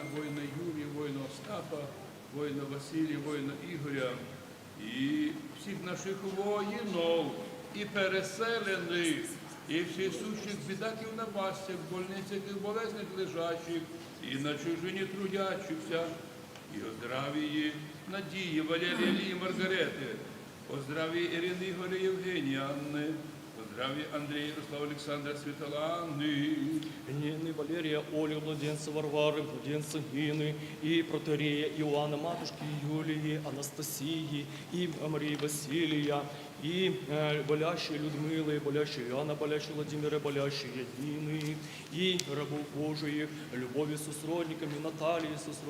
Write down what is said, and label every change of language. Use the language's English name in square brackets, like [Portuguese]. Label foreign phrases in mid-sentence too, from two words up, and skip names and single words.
[Ukrainian] воїна Юрія, воїна Остапа, воїна Василія, воїна Ігоря і всіх наших воїнів і переселених, і всіх сущих бідах і в напастях, в больницях і в болезнях лежачих, і на чужині трудячихся, і о здравії Надії, Валерії, Лії, Маргарети, о здравії Ірини, Ігоря, Євгенії, Анни, о здравії Андрія, Ярослава, Олександра, Світлани, [Russian] Нины, Валерия, Оли, младенца Варвары, младенца Нины, и протерея Иоанна, матушки Юлии, Анастасии, и Марии Василия, и болящие Людмилы, болящие Иоанна, болящие Владимира, болящие Нины, и рабов Божиих, любови с сродниками, Натальи с